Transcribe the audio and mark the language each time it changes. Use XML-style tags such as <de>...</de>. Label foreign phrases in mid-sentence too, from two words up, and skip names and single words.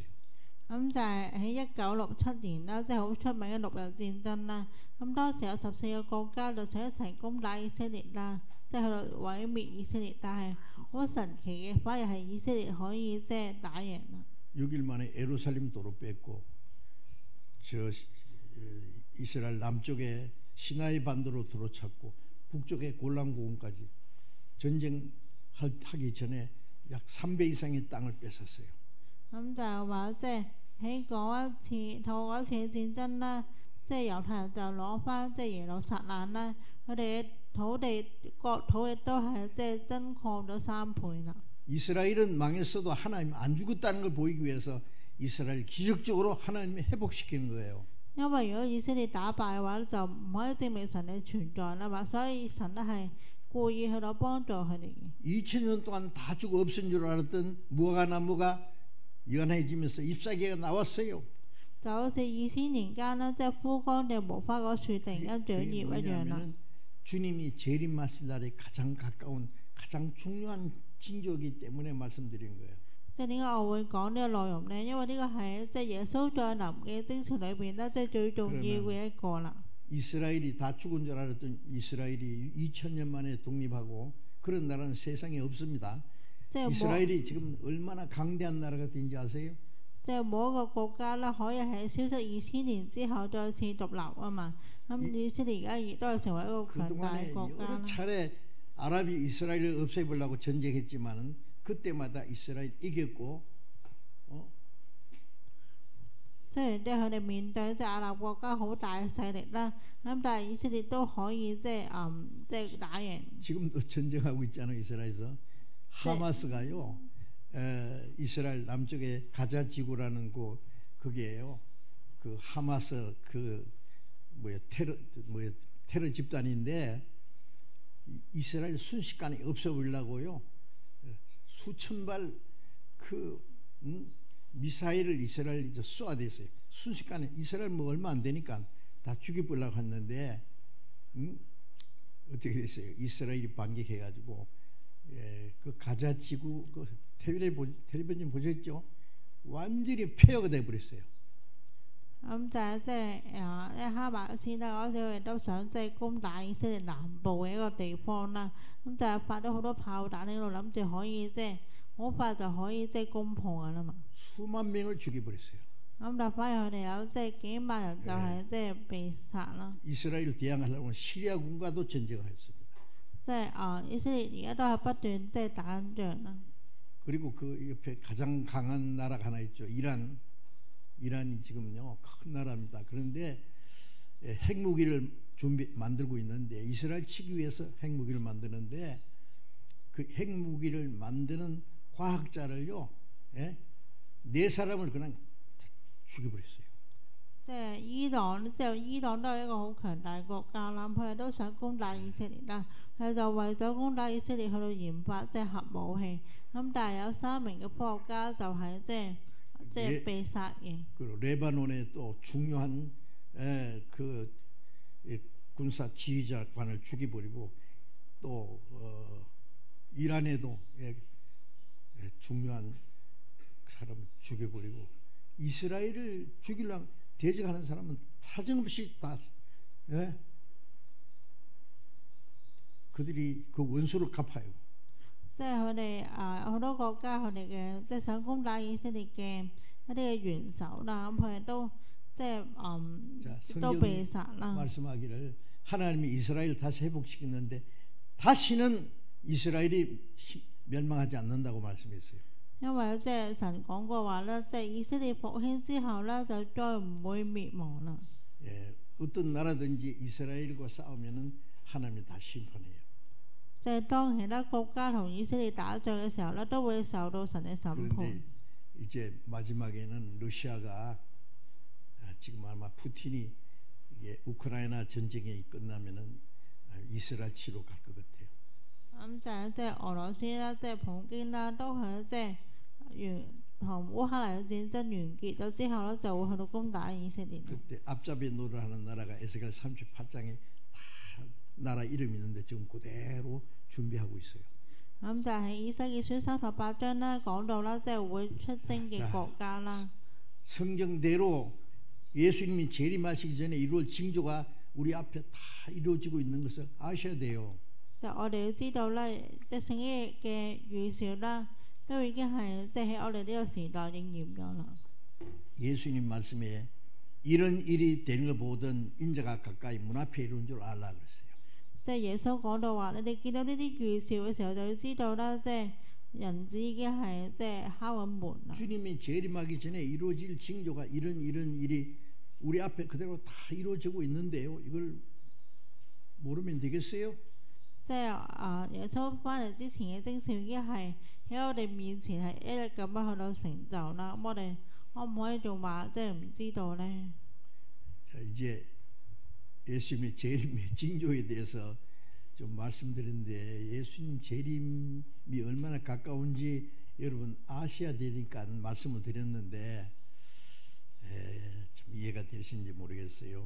<yue>咁就係喺1967年啦，即係好出名嘅六日戰爭啦。咁當時有14個國家就想一齊攻打以色列啦，即係去到毀滅以色列。但係好神奇嘅，反而係以色列可以即係打贏啦。</yue> <ko>6일 만에 예루살렘 도로 뺐고 이스라엘 남쪽에 시나이 반도로 들어찼고 북쪽에 골란고원까지 전쟁하기 전에 약 3배 이상의 땅을 뺏었어요.</ko> <yue>咁就係話即係喺嗰一次透過嗰次戰爭啦，即係猶太人就攞翻即係耶路撒冷啦，佢哋嘅國土亦都係即係增擴咗3倍啦。</yue> <ko>이스라엘은 망했어도 하나님 안 죽었다는 걸 보이기 위해서 이스라엘 기적적으로 하나님이 회복시키는 거예요.</ko> <yue>因為如果以色列打敗嘅話，就唔可以證明神嘅存在啦嘛，所以神咧係故意去到幫助佢哋嘅。</yue> <ko>2000년 동안 다 죽어 없은 줄 알았던 무화과 나무가 연해지면서 잎사귀가 나왔어요.</ko> <yue>就好似2000年間啦，即係枯乾嘅無花果樹突然間長葉一樣啦。</yue> <ko>주님이 재림하실 날에 가장 가까운 가장 중요한 징조이기 때문에 말씀드린 거예요.</ko> <yue>即係點解我會講呢個內容呢？因為呢個係即係耶穌再臨嘅征兆裏邊咧，即係最重要嘅一個啦。</yue> <ko>이스라엘이 다 죽은 줄 알았던 이스라엘이 2000년 만에 독립하고 그런 나라는 세상에 없습니다. 이스라엘이 지금 얼마나 강대한 나라가 된지 아세요?</ko> <yue>即係每一個國家咧，可以喺消失2000年之後再次獨立啊嘛。咁以色列而家亦都係成為一個強大嘅國家</yue> <ko>여러</ko> <yue>啦。</yue> <ko>차례 아랍이 이스라엘을 없애보려고 전쟁했지만은 그때마다 이스라엘 이겼고</ko> <yue>雖然即係佢哋面對即係亞納國家好大嘅勢力啦，咁但係以色列都可以即係打贏。</yue> <ko>지금도 전쟁하고 있잖아요. 이스라엘에서 하마스가요. 이스라엘 남쪽에 가자 지구라는 거기에요. 그 하마스 테러 집단인데 이스라엘 순식간에 없애버리려고요. 수천 발 미사일을 이스라엘이 이제 쏘아댔어요. 순식간에 이스라엘 뭐 얼마 안 되니까 다 죽여보려고 했는데 어떻게 됐어요? 이스라엘이 반격해가지고 그 가자지구 그 텔레비전 보셨죠? 완전히 폐허가 돼버렸어요.</ko> <yue>咁就係即係哈馬斯啦，嗰時佢哋都想即係攻打以色列南部嘅一個地方啦。咁就係發咗好多炮彈喺度，諗住可以即係好快就可以即係攻破㗎啦嘛。</yue> <ko>수만 명을 죽여버렸어요.</ko> <yue>咁但反而佢哋有即係幾萬人就係即係被殺啦。</yue> <ko>이스라엘 대항하려고 시리아군과도 전쟁을 했습니다.</ko> <yue>即係以色列而家都係不斷即係打緊仗啦。</yue> <ko>그리고 그 옆에 가장 강한 나라가 하나 있죠. 이란이 지금요 큰 나라입니다. 그런데 핵무기를 만들고 있는데 이스라엘 치기 위해서 핵무기를 만드는데 그 핵무기를 만드는 과학자를요 4사람을 그냥 죽여버렸어요.</ko> <yue>即係伊朗之後，伊朗都係一個好強大嘅國家啦，佢哋都想攻打以色列啦，佢就為咗攻打以色列去到研發即係核武器。咁但係有3名嘅科學家就係即係被殺嘅。</yue> <ko>그리고 레바논의 또 중요한 그 군사 지휘자관을 죽여버리고 또 이란에도 중요한 사람을 죽여버리고 이스라엘을 죽이려고 대적하는 사람은 사정없이 다 그들이 그 원수를 갚아요.</ko> <yue>即係佢哋好多國家佢哋嘅即係想攻打以色列嘅一啲嘅元首啦，咁佢哋都即係都被殺啦。</yue> <ko>말씀하기를 하나님이 이스라엘을 다시 회복시키는데 다시는 이스라엘이 멸망하지 않는다고 말씀했어요.</ko> <yue>因為即係神講過話咧，即係以色列復興之後咧，就再唔會滅亡啦。</yue> <ko>어떤 나라든지 이스라엘과 싸우면은 하나님이 다 심판해요.</ko> <yue>即係當其他國家同以色列打仗嘅時候咧，都會受到神嘅審判。</yue> <ko>그런데 이제 마지막에는 러시아가 지금 아마 푸틴이 이게 우크라이나 전쟁이 끝나면은 이스라엘 치로 갈 것 같아요.</ko> <yue>咁就係即係俄羅斯啦，即係普京啦，都係即係同烏克蘭嘅戰爭完結咗之後咧，就會去到攻打以色列。</yue> <ko>그때 앞잡이 노릇하는 나라가 에스겔 38장에 다 나라 이름이 있는데 지금 그대로 준비하고 있어요.</ko> <yue>咁就係以西結書38章啦，講到啦，即係會出征嘅國家啦。</yue> <ko>성경대로 예수님이 재림하시기 전에 이루어질 징조가 우리 앞에 다 이루어지고 있는 것을 아셔야 돼요.</ko> <yue>就我哋要知道咧，即係聖經嘅預兆啦，都已經係即係喺我哋呢個時代應驗咗啦。</yue> <ko>예수님 말씀에 이런 일이 되는 걸 보던 인자가 가까이 문 앞에 이룬 줄 알라 그랬어요.</ko> <yue>即係耶穌講到話，你哋見到呢啲預兆嘅時候，就要知道啦，即係人子已經係即係敲緊門啦。</yue> <ko>주님이 재림하기 전에 이루어질 징조가 이런 일이 우리 앞에 그대로 다 이루어지고 있는데요. 이걸 모르면 되겠어요?</ko> <yue>即係耶穌翻嚟之前嘅徵兆已經係喺我哋面前係一日咁樣去到成就啦。咁我哋可唔可以仲話即係唔知道咧？</yue> <ko>자, 이제 예수님의 재림의 징조에 대해서 좀 말씀드렸는데 예수님 재림이 얼마나 가까운지 여러분 아셔야 되니까 말씀을 드렸는데 좀 이해가 되시는지 모르겠어요.</ko>